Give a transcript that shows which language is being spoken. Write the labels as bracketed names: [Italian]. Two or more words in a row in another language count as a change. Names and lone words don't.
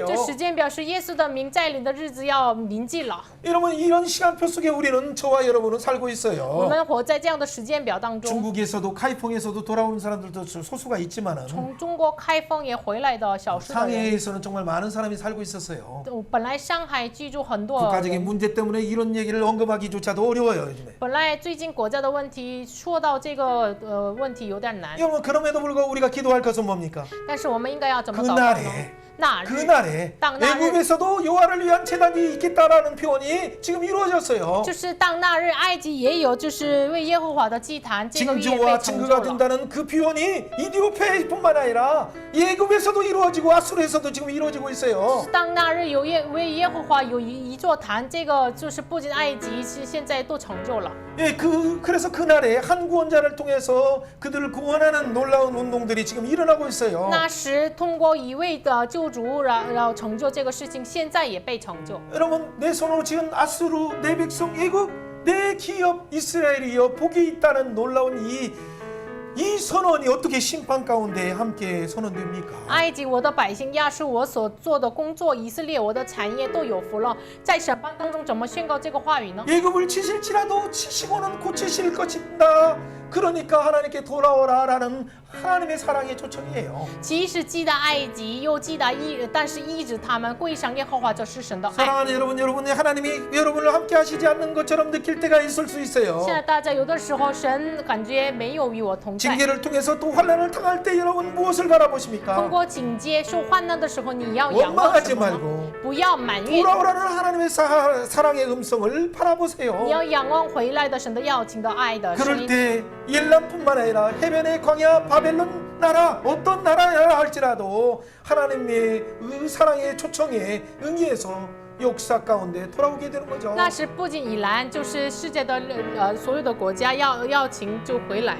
[Chinese] 这时间表是耶稣的名再临的日子要临近了。 [Korean] 여러분 이런 시간표 속에 우리는 저와 여러분은 살고 [Chinese] 我 [Korean] 있어요. [Chinese] 们活在这样的时间表当中。 [Korean] 중국에서도 카이퐁에서도 돌아오는 사람들도 소수가 있지만은 [Chinese] 从中国开封也回来的少数的人。 [Korean] 상해에서는 정말 많은 사람이 살고 있었어요. [Chinese] 本来上海居住很多 [Korean] 국가적인 [Chinese] 人， [Korean] 문제 때문에 이런 얘기를 언급하기조차도 어려워요, 요즘에. [Chinese] 本来最近国家的问题说到这个问题有点难， [Korean] 여러분 그럼에도 불구하고 우리가 기도할 것은 뭡니까? [Chinese] 但是我们应该要怎么祷告呢？ [Korean] 그날에 [Chinese] 那日 [Korean] 그날에 땅 나를- 애굽에서도 여호와를 위한 제단이 있겠다라는 표현이 지금 이루어졌어요. [Chinese] 就是当那日，埃及也有就是为耶和华的祭坛，这个也被 [Korean] 징조와 [Chinese] 成就 [Korean] 증거가 [Chinese] 了。 [Korean] 된다는 그 표현이 이디오페뿐만 아니라 애굽에서도 이루어지고 아수르에서도 지금 이루어지고 있어요. [Chinese] 当那日有为耶和华有一座坛，这个就是不仅埃及是现在都成就了。 [Korean] 예, 그래서 그날에 한 구원자를 통해서 그들을 구원하는 놀라운 운동들이 지금 일어나고 있어요. [Chinese] 那时通过一位的救主，然后成就这个事情，现在也被成就。 [Korean] 여러분 내 손으로 지은 아수르, 내 백성 애굽, 내 기업 이스라엘이여 복이 있다는 놀라운 이 선언이 어떻게 심판 가운데 함께 선언됩니까? [Chinese] 埃及我的百姓，亚述我所做的工作，以色列我的产业都有福了。在审判当中怎么宣告这个话语呢？ [Korean] 애굽을 치실지라도 치시고는 고치실 것이다. 그러니까 하나님께 돌아오라라는 하나님의 사랑의 초청이에요. [Chinese] 即使击打埃及，又击打但是医治他们归向耶和华，这是神的爱。 [Korean] 사랑하는 여러분이 하나님이 여러분을 함께 하시지 않는 것처럼 느낄 때가 있을 수 있어요. [Chinese] 现在大家有的时候，神感觉没有与我同在。 [Korean] 징계를 통해서 또 환난을 당할 때 여러분 무엇을 [Chinese] 通 [Korean] 바라보십니까? [Chinese] 过警戒受患难的时候，你要仰望 [Korean] 원망하지 [Chinese] 什么呢？ [Korean] 말고 [Chinese] 不要埋怨， [Korean] 돌아오라는 하나님의 사랑의 음성을 바라보세요. [Chinese] 你要仰望回来的神的邀请的爱的声 [Korean] 그럴 [Chinese] 音。 [Korean] 때 일람뿐만 아니라 해변의 광야 바벨론 나라 어떤 나라야 할지라도 하나님의 그 사랑의 초청에 응해서 역사 가운데 돌아오게 되는 거죠. [Chinese] 那时不仅以兰，就是世界的所有的国家要邀请就回来，